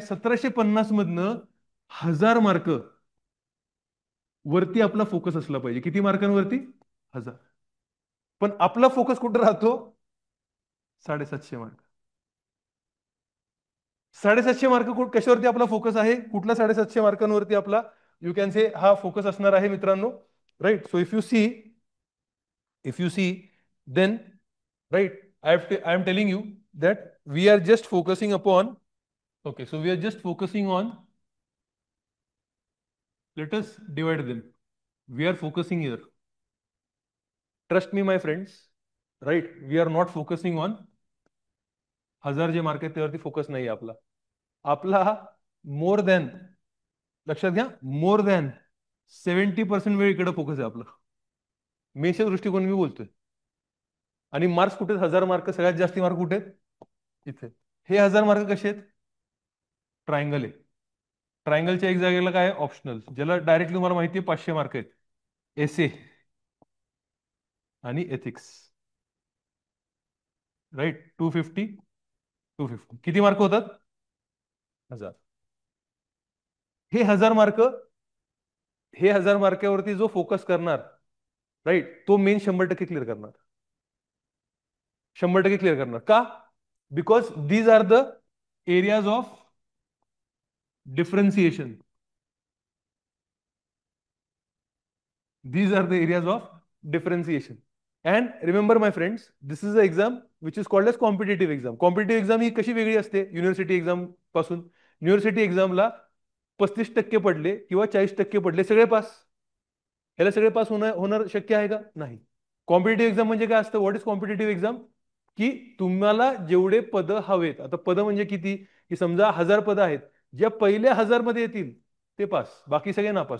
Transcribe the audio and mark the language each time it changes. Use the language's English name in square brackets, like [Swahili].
[Marathi] 1750 मधनं 1000 मार्क वरती आपला फोकस असला पाहिजे. किती मार्कांवरती? 1000. पण आपला फोकस कुठं राहतो? 750 मार्क. 750 मार्क कशावरती आपला फोकस आहे? कुठला 750 मार्कांवरती आपला [English] you can say [Marathi] हा फोकस असणार आहे मित्रांनो. [English] Right, so if you see then right, I am telling you that we are just focusing upon, okay, so we are just focusing on, let us divide them. We are focusing here, trust me my friends, right, we are not focusing on [Marathi] 1000 जे mark आहेत त्यावरती focus नाही आपला. आपला more than, लक्षात घ्या, more than 70% वेळ इकडे फोकस आहे आपला. मेषच्या दृष्टिकोन मी बोलतोय. आणि मार्क्स कुठे? 1000 मार्क. सगळ्यात जास्ती मार्क कुठे आहेत? इथे. हे 1000 मार्क कसे आहेत? ट्रायंगल आहे. ट्रायंगलच्या एक जागेला काय? ऑप्शनल, ज्याला डायरेक्टली तुम्हाला माहिती आहे 500 मार्क आहेत. एसे आणि एथिक्स. राईट, 250 किती मार्क होतात? 1000. हे 1000 मार्क, हे 1000 मार्कावरती जो फोकस करणार, राईट, तो मेन 100% क्लिअर करणार. 100% क्लिअर करणार का? [English] Because these are the areas of differentiation. These are the areas of differentiation. And remember my friends, this is the exam which is called as competitive exam. [Marathi] Competitive exam ही कशी वेगळी असते university exam पासून? University एक्झामला 35% पडले किंवा 40% पडले सगळे pass. ह्याला सगळे पास होणार शक्य आहे का? नाही. कॉम्पिटेटिव्ह एक्झाम म्हणजे काय असतं? [English] What is competitive exam? [Marathi] की तुम्हाला जेवढे पद हवेत, आता पद म्हणजे किती, की समजा 1000 पद आहेत, ज्या पहिल्या 1000 मध्ये येतील ते पास, बाकी सगळे नापास.